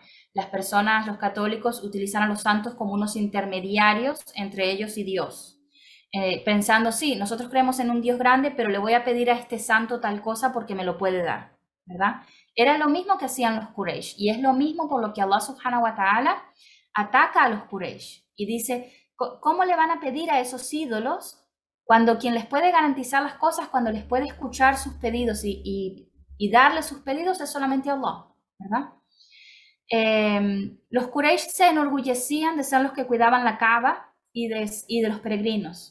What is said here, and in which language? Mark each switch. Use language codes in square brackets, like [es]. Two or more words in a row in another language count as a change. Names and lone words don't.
[es] Las personas, los católicos, utilizan a los santos como unos intermediarios entre ellos y Dios. Pensando, sí, nosotros creemos en un Dios grande, pero le voy a pedir a este santo tal cosa porque me lo puede dar, ¿verdad? Era lo mismo que hacían los Quraysh, y es lo mismo por lo que Allah [ar] سبحانه وتعالى [es] ataca a los Quraysh, y dice, ¿cómo le van a pedir a esos ídolos cuando quien les puede garantizar las cosas, cuando les puede escuchar sus pedidos y darle sus pedidos es solamente Allah, ¿verdad? Los Quraysh se enorgullecían de ser los que cuidaban la Kaaba y de los peregrinos.